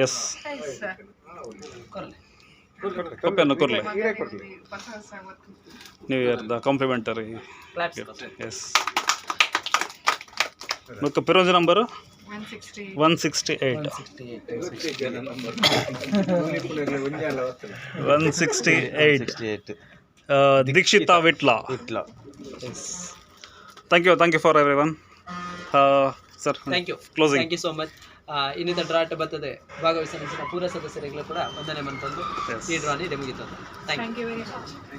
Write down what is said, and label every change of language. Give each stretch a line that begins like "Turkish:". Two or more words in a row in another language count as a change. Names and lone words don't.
Tulu: ಎಸ್ ಕೊಪ್ಪೆಯನ್ನು ಕೊರ್ಲೆ
English: new year
Tulu: ದ ಕಾಂಪ್ಲಿಮೆಂಟರಿ. ಎಸ್ ಮತ್ತು ಪಿರೋಜ್ ನಂಬರು 168 ದೀಕ್ಷಿತಾ ವಿಟ್ಲ.
English: Thank you for everyone. Sir, thank you so much.
Tulu: ಇನ್ನಿತ ಡ್ರಾಟ್ ಬರ್ತದೆ ಭಾಗವಹಿಸಿದ ಪೂರ ಸದಸ್ಯರಿಗೂ ಕೂಡ ವಂದನೆ ಮಂತಂದು ಈ ಡ್ರಾನಿ ಮುಗಿತದೆ.
English: thank you very much.